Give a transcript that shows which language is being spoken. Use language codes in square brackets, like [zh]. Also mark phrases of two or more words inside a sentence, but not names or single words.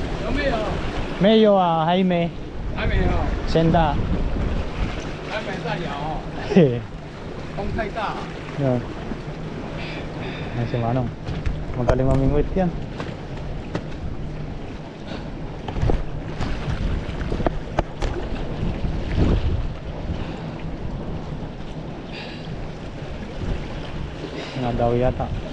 [zh] 没有？没有啊，还没。还没有，现在。还没在摇哦，嘿。风太大。 [tl] Yan. Yan si Manong. Magaling mamingwit yan. Nga daw yata.